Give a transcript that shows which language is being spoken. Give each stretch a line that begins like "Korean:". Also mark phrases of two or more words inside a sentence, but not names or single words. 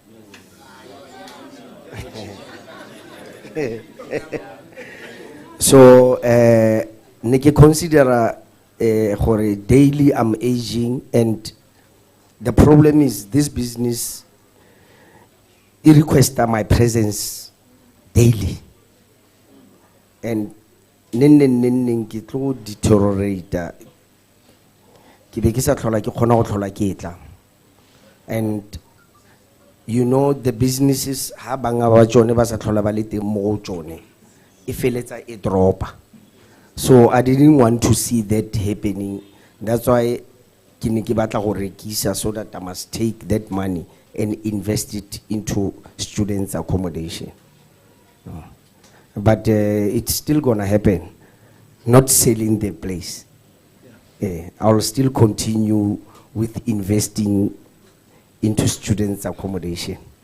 English: So, neke consider daily I'm aging, and the problem is this business, it requires my presence daily.
Tswana: And nen ke tlo deteriorate. Ke be ke sa tlhola ke khona go tlhola ke tla.
English: And you know, the businesses
Tswana: ha banga ba tsone ba sa tlhola ba le teng mo go tsone e feletsa e dropa.
English: So I didn't want to see that happening. That's why
Tswana: ke ne ke batla go rekisa,
English: so that I must take that money and invest it into students' accommodation. But it's still gonna happen. Not selling the place. I'll still continue with investing into students' accommodation.